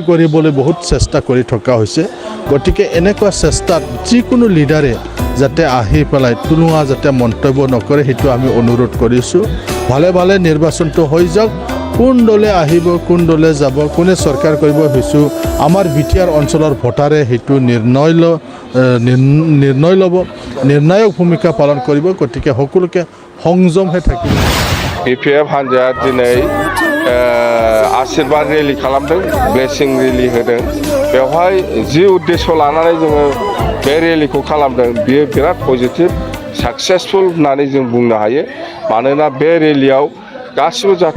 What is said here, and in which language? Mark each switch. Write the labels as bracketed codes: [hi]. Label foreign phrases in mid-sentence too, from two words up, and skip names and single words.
[as] কৰিবলৈ বহুত চেষ্টা কৰি থকা হৈছে গতিকে এনেকুৱা চেষ্টাত যিকোনো লিডাৰে যাতে আহি পেলাই তুলুঙা যাতে মন্তব্য নকৰে সেইটো আমি অনুৰোধ কৰিছোঁ ভালে ভালে নিৰ্বাচনটো হৈ যাওক কোন দলে আহিব কোন দলে যাব কোনে চৰকাৰ কৰিব হৈছোঁ আমাৰ বিটিআৰ অঞ্চলৰ ভোটাৰে সেইটো নিৰ্ণয় ল'ব নিৰ্ণায়ক ভূমিকা পালন কৰিব গতিকে সকলোকে সংযমহে থাকিব [brx] BPF हान्जाया दिनै आशीर्बाद रेलि खालामदों [en] blessing rally [brx] होदों बेवहाय जि उद्देश्य लानानै जोङो बे रेलिखौ खालामदों बियो बिराद [en] positive successful [brx] होननानै जों बुंनो हायो मानोना बे रेलियाव गासिबो जाति